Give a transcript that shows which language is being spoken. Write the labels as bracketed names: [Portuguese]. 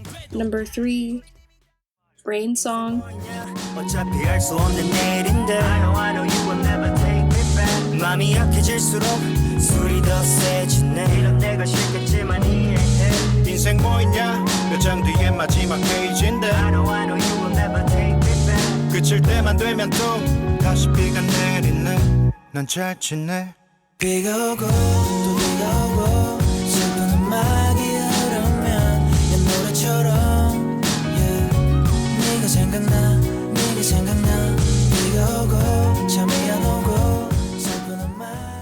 [English] Number 3, Rain Song. [Korean] 어차피 알 수 없는 내일인데 [English] I know you will never take me back [Korean] 맘이 약해질수록 술이 더 세지네 이런 내가 싫겠지만 이해해 인생 뭐 있냐 몇 장 뒤에 마지막 페이지인데 [English] I know you will never take me back [Korean] 그칠 때만 되면 또 다시 비가 내리네 난 잘 지내 비가 오고 또 비가 오고 슬픈 음악이 흐르면 내 노래처럼 yeah. 네가 생각나 비가 오고 잠이 안 오고 슬픈 음악